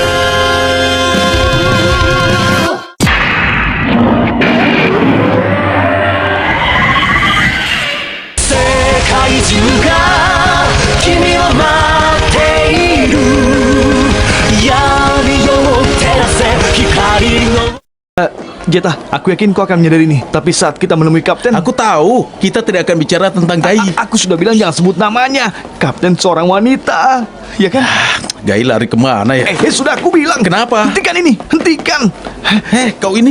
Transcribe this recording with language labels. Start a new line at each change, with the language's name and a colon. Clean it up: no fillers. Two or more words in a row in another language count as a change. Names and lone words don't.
Japanese: 世界中が君を待っている闇を照らせ光の
Indonesian: Jetha, aku yakin kau akan menyadari ini. Tapi saat kita menemui Kapten... Aku tahu, kita tidak akan bicara tentang Gai. Aku sudah bilang jangan sebut namanya. Kapten seorang wanita, ya kan? Gai lari kemana ya? Sudah aku bilang. Kenapa? Hentikan ini, hentikan. Kau ini?